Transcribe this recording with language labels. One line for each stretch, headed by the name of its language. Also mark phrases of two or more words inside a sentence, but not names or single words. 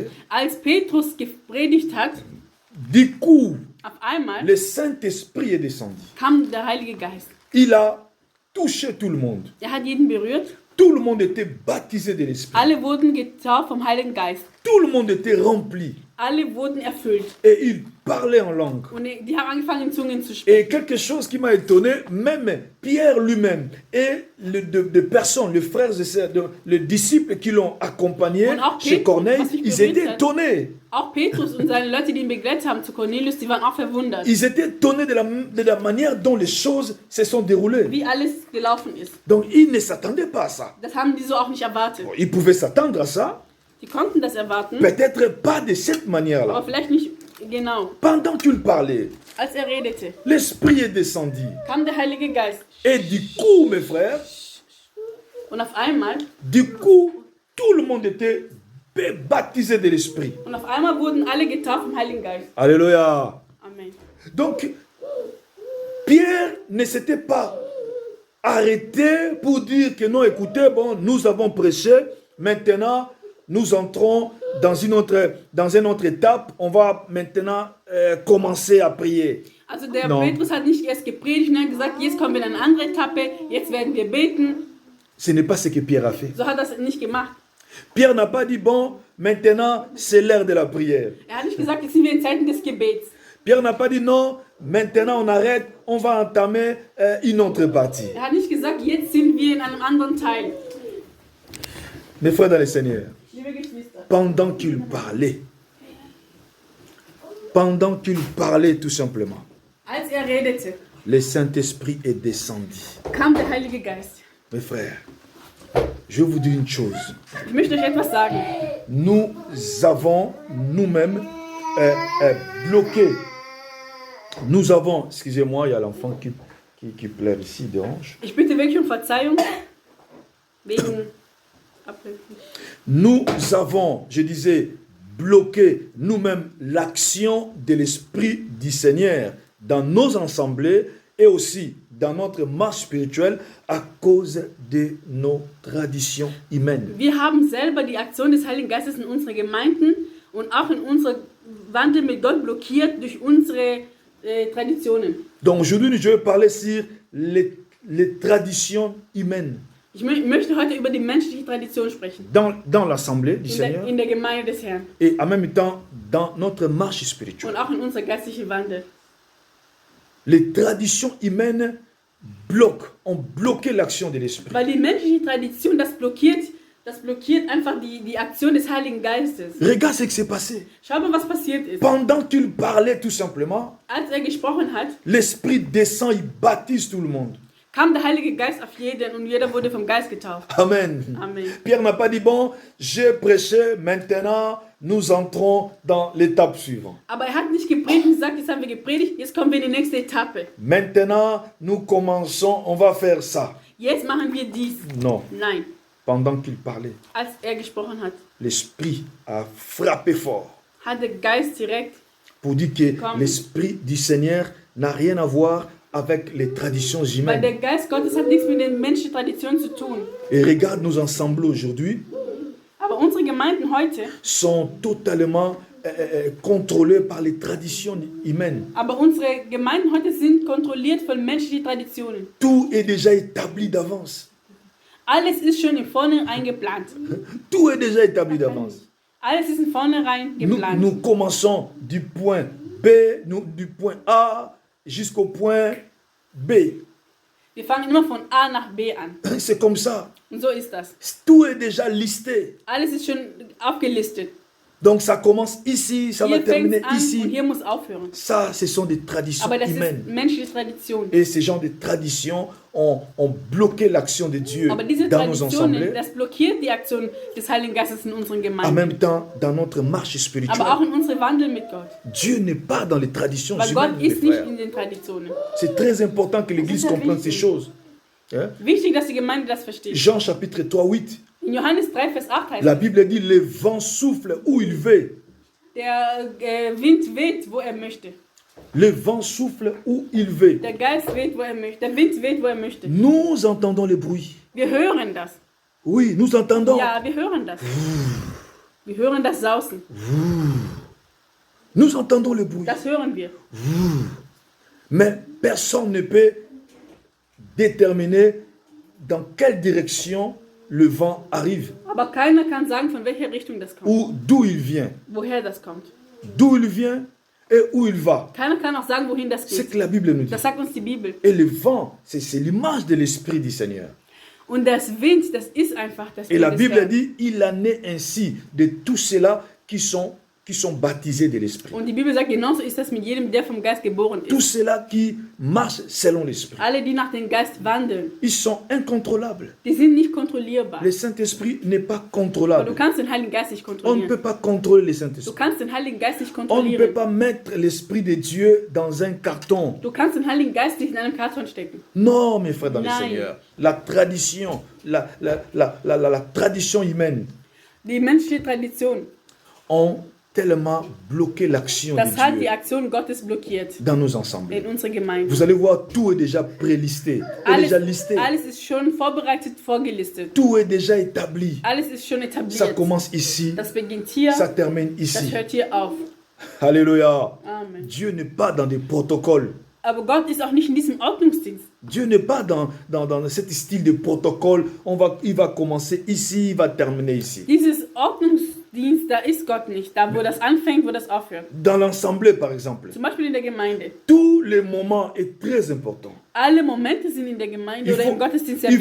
German: als Petrus gepredigt hat,
French: du coup,
German: auf einmal
French: le Saint-Esprit est descendu.
German: kam der Heilige Geist.
French: Il a touché tout le monde.
German: Er hat jeden berührt.
French: Tout le monde était baptisé de l'Esprit.
German: Alle wurden getauft vom Heiligen Geist.
French: Tout le monde était rempli.
German: Alle wurden erfüllt.
French: Et il parlait en langue.
German: Und die haben angefangen, in Zungen zu sprechen.
French: Et quelque chose qui m'a étonné, même Pierre lui-même et de personnes, les frères et sœurs, les disciples qui l'ont accompagné
German: Und auch
French: chez
German: Petrus,
French: Corneille,
German: was sich
French: ils
German: berührt
French: étaient
German: hat.
French: étonnés.
German: Auch Petrus und seine Leute, die ihn begleitet haben zu Cornelius, die waren auch verwundert,
French: Ils étaient étonnés de la manière dont les choses se sont déroulées.
German: wie alles gelaufen ist.
French: Donc ils ne s'attendaient pas à ça.
German: Das haben die so auch nicht erwartet.
French: Ils pouvaient s'attendre à ça,
German: Die konnten das erwarten,
French: peut-être pas de cette
German: aber
French: manière-là.
German: vielleicht nicht genau.
French: Pendant qu'il parlait,
German: Als er redete,
French: l'Esprit est descendu.
German: kam der Heilige Geist.
French: Et du coup, mes frères,
German: Und auf einmal,
French: tout le monde était baptisé de l'Esprit.
German: wurden alle getauft vom Heiligen Geist.
French: Alléluia.
German: Amen.
French: Donc, Pierre ne s'était pas arrêté pour dire que non, écoutez, bon, nous avons prêché, maintenant nous entrons dans une autre étape, on va maintenant commencer à prier.
German: Also der No. Petrus hat nicht erst gepredigt und hat gesagt, jetzt kommen wir in eine andere Etappe, jetzt werden wir beten.
French: Ce n'est pas ce que Pierre a fait.
German: So hat er das nicht gemacht.
French: Pierre n'a pas dit, bon, maintenant c'est l'heure de la prière.
German: Er hat nicht gesagt, jetzt sind wir in Zeiten des Gebets.
French: Pierre n'a pas dit, non, maintenant on arrête, on va entamer une autre partie.
German: Er hat nicht gesagt, jetzt sind wir in einem anderen Teil.
French: Mes frères dans le Seigneur,
German: Liebe Geschwister,
French: pendant qu'il parlait tout simplement,
German: als er redete,
French: le Saint-Esprit est descendu.
German: kam der Heilige Geist.
French: Mes frères, je vais vous dire une chose.
German: Ich möchte euch etwas sagen.
French: Nous avons nous-mêmes bloqué. Nous avons, excusez-moi, il y a l'enfant qui pleure ici, dérange.
German: Ich bitte wirklich um Verzeihung wegen Ablenkung.
French: Nous avons, je disais, bloqué nous-mêmes l'action de l'Esprit du Seigneur dans nos assemblées et aussi dans notre marche spirituelle à cause de nos traditions humaines.
German: Wir haben selber die Aktion des Heiligen Geistes in unseren Gemeinden und auch in unserem Wandel mit Gott blockiert durch unsere Traditionen.
French: Donc aujourd'hui, je vais parler sur les traditions humaines
German: Ich möchte heute über die menschliche Tradition sprechen.
French: dans l'assemblée du Seigneur
German: In der Gemeinde des Herrn
French: et en même temps dans notre marche spirituelle.
German: und auch in unserer geistlichen Wandel.
French: Les traditions humaines ont bloqué l'action de l'Esprit.
German: Weil die menschliche Tradition das blockiert einfach die Aktion des Heiligen Geistes.
French: Regarde ce qui s'est passé.
German: Schau mal, was passiert ist.
French: Pendant qu'il parlait tout simplement,
German: Als er gesprochen hat,
French: l'Esprit descend, il baptise tout le monde.
German: kam der Heilige Geist auf jeden und jeder wurde vom Geist getauft.
French: Amen.
German: Amen.
French: Pierre n'a pas dit, bon, j'ai prêché, maintenant nous entrons dans l'étape suivante.
German: Aber er hat nicht gepredigt und gesagt, jetzt haben wir gepredigt, jetzt kommen wir in die nächste Etappe.
French: Maintenant, nous commençons, on va faire ça.
German: Jetzt machen wir dies.
French: Non.
German: Nein.
French: Pendant qu'il parlait,
German: Als er gesprochen hat,
French: l'Esprit a frappé fort
German: hat der Geist direkt,
French: pour dire que Comme- l'Esprit du Seigneur n'a rien à voir avec les traditions
German: weil
French: humaines.
German: der Geist Gottes hat nichts mit den menschlichen Traditionen zu tun.
French: Et regarde, nos ensembles aujourd'hui
German: Aber unsere Gemeinden heute,
French: sont totalement contrôlés par les traditions humaines.
German: aber unsere Gemeinden heute sind kontrolliert von menschlichen Traditionen.
French: Tout est déjà établi d'avance.
German: Alles ist schon im Vornherein geplant.
French: Tout est déjà établi d'avance.
German: Alles ist im Vornherein geplant.
French: Nous commençons du point B, du point A jusqu'au point B.
German: Wir fangen immer von A nach B an.
French: C'est comme ça.
German: Und so ist das.
French: Tout est déjà listé.
German: Alles ist schon aufgelistet.
French: Donc ça commence ici, ça va
German: Hier fängt
French: terminer
German: es an und
French: ici.
German: hier muss aufhören.
French: Ça, ce sont des traditions
German: Aber das
French: humaines.
German: ist menschliche Tradition.
French: Et ces genres de traditions ont bloqué l'action de Dieu
German: Aber diese
French: dans nos
German: Traditionen,
French: assemblées.
German: das blockiert die Aktion des Heiligen Geistes in unseren
French: En
German: Gemeinden.
French: même temps, dans notre marche spirituelle.
German: Aber auch in unserem Wandel mit Gott.
French: Dieu n'est pas dans les traditions
German: Weil
French: humaines,
German: Gott
French: mes
German: ist nicht
French: frères.
German: in den Traditionen.
French: C'est très important que l'Église C'est comprenne
German: wichtig.
French: ces choses. Hein?
German: Wichtig, dass die Gemeinde das versteht.
French: Jean chapitre 3, 8.
German: In Johannes 3, Vers 8 heißt
French: La
German: es,
French: Bible dit, le vent souffle où il veut.
German: der Wind weht, wo er möchte.
French: Le vent souffle où il veut.
German: Der Geist weht, wo er möchte. Der Wind weht, wo er möchte.
French: Nous entendons le bruit.
German: Wir hören das.
French: Oui, nous entendons.
German: Ja, wir hören das. Wir hören das Sausen.
French: Nous entendons le bruit.
German: Das hören wir.
French: Mais personne ne peut déterminer dans quelle direction le vent arrive
German: Aber keiner kann sagen, von welcher Richtung das kommt.
French: ou d'où il vient.
German: Woher das kommt.
French: D'où il vient et où il va.
German: Keiner kann auch sagen, wohin das
French: C'est
German: geht.
French: que la Bible nous dit.
German: Das sagt uns die Bibel.
French: Et le vent, c'est l'image de l'Esprit du Seigneur.
German: Und das Wind, das ist einfach das
French: Et la
German: Wind des
French: Bible
German: Herrn.
French: dit, il en est ainsi de tous ceux-là qui sont baptisés de l'Esprit.
German: Und die Bibel sagt, genauso ist das mit jedem, der vom Geist geboren
French: Tous
German: ist.
French: ceux-là qui marchent selon l'Esprit.
German: Alle, die nach dem Geist wandeln,
French: Ils sont incontrôlables.
German: die sind nicht kontrollierbar.
French: Le Saint-Esprit n'est pas
German: Aber du
French: contrôlable.
German: kannst den Heiligen Geist nicht
French: On ne
German: kontrollieren.
French: peut pas contrôler le
German: Du
French: Saint-Esprit.
German: kannst den Heiligen Geist nicht
French: On ne peut
German: kontrollieren.
French: pas mettre l'Esprit de Dieu dans un carton.
German: Du kannst den Heiligen Geist nicht in einem Karton stecken.
French: Non, mes frères dans le
German: Nein.
French: Seigneur. La tradition, la tradition humaine
German: Die menschliche Tradition,
French: ont tellement bloqué l'action de
German: das hat die
French: Dieu
German: Aktion Gottes blockiert
French: dans nos assemblées.
German: in unserer Gemeinde.
French: Vous allez voir, tout est déjà prélisté, est déjà listé.
German: Alles ist schon vorbereitet, vorgelistet.
French: Tout est déjà établi.
German: Alles ist schon
French: Ça
German: etabliert.
French: commence ici,
German: Das beginnt hier,
French: ça termine
German: das
French: ici.
German: hört hier auf.
French: Alléluia.
German: Amen.
French: Dieu n'est pas dans des protocoles.
German: Aber Gott ist auch nicht in diesem Ordnungsdienst.
French: Dieu n'est pas dans cet style de protocole. Il va commencer ici, il va terminer ici.
German: Dieses Ordnungsdienst, da ist Gott nicht. Da, wo das anfängt, wo das aufhört.
French: Dans l'assemblée, par exemple,
German: Zum Beispiel in der Gemeinde.
French: tous les moments est très important.
German: Alle Momente sind in der Gemeinde oder im Gottesdienst sehr